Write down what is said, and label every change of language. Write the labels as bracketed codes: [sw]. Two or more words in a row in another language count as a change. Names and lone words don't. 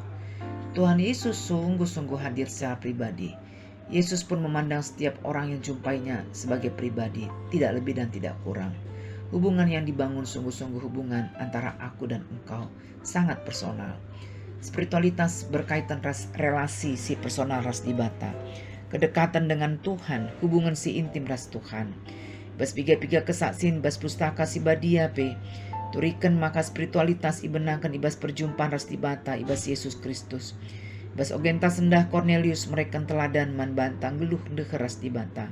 [id] Tuhan Yesus sungguh-sungguh hadir secara pribadi. Yesus pun memandang setiap orang yang jumpainya sebagai pribadi, tidak lebih dan tidak kurang. Hubungan yang dibangun sungguh-sungguh hubungan antara aku dan engkau, sangat personal. Spiritualitas berkaitan relasi [btx] si personal ras dibata. [id] Kedekatan dengan Tuhan, [btx] hubungan si intim ras Tuhan. Bas piga-piga kesaksin bas pustaka si badia pe. Turikan maka spiritualitas ibenakan ibas perjumpaan ras dibata ibas Yesus Kristus. Bas ogenta sendah Cornelius mereka teladan man bantang geluh dekeras dibata.